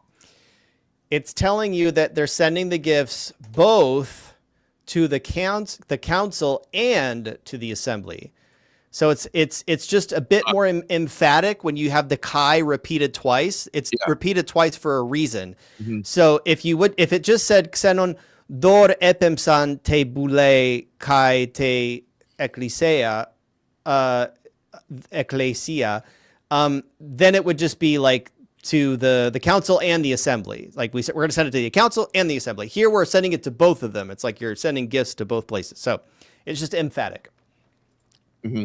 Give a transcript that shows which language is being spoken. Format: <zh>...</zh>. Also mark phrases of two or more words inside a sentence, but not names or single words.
<en>It's telling you that they're sending the gifts both to the council and to the assembly. So it's just a bit more emphatic when you have the Kai repeated twice. It's repeated twice for a reason. Mm-hmm. So if it just said</en> <el>ξένων δῶρ' ἔπεμψαν τῇ βουλῇ καὶ τῇ ἐκκλησίᾳ,</el> <en>then it would just be like to the council and the assembly. Like we said, we're going to send it to the council and the assembly. Here we're sending it to both of them. It's like you're sending gifts to both places. So it's just emphatic. Mm-hmm.</en>